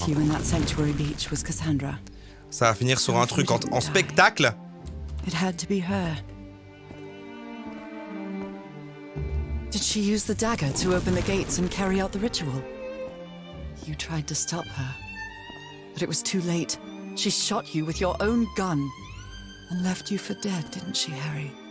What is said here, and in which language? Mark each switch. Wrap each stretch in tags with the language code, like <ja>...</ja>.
<en>with you in that sanctuary beach was Cassandra.</en> <fr>Ça va finir sur un truc en spectacle.</fr> <en>It had to be her. Did she use the dagger to open the gates and carry out the ritual? You tried to stop her, but it was too late. She shot you with your own gun and left you for dead, didn't she, Harry?</en>